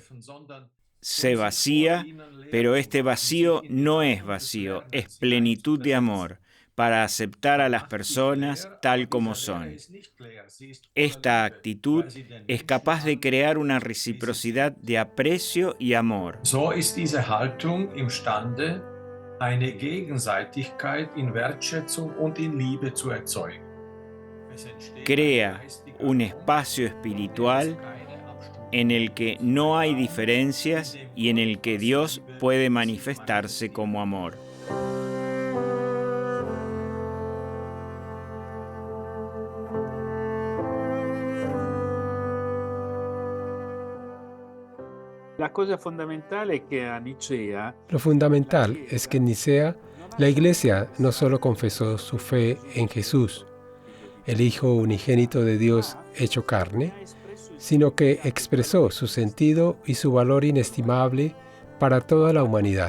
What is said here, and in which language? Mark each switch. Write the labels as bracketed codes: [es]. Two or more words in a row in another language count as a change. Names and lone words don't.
[es] Se vacía, pero este vacío no es vacío, es plenitud de amor, para aceptar a las personas tal como son. Esta actitud es capaz de crear una reciprocidad de aprecio y amor. [de] So ist diese Haltung imstande, eine Gegenseitigkeit in Wertschätzung und in Liebe zu erzeugen. [es] Crea un espacio espiritual en el que no hay diferencias y en el que Dios puede manifestarse como amor. Lo fundamental es que en Nicea la Iglesia no solo confesó su fe en Jesús, el Hijo unigénito de Dios hecho carne, sino que expresó su sentido y su valor inestimable para toda la humanidad.